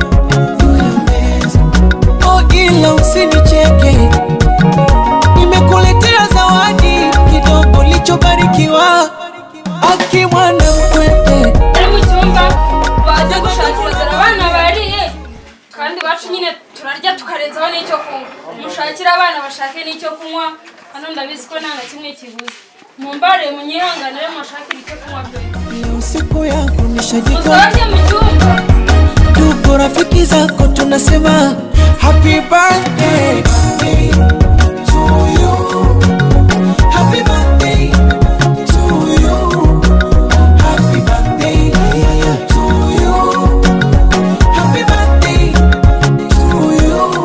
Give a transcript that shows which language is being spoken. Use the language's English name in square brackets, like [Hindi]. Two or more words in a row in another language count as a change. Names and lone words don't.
[Swahili] Oh ila usinicheke, nimekuletea zawadi kidogo lichobarikiwa. Aki mwana mkwete [Kinyarwanda] Ari mu cyumba baze gushakira abana bariye kandi bacu nyine turarya tukarenzaho n'icyo kunywa. Mushakira abana bashake n'icyo kunywa, hano ndabizi ko nta na kimwe kibuze. Mumbare munyihanganire mushakira icyo kunywa byo. [Swahili] usiku yako nishajika. [Kinyarwanda] Uzaje mu cyumba. [Swahili] Tuko rafiki zako tunasema [English] happy birthday to you. Happy birthday to you. Happy birthday to you. Happy birthday to you.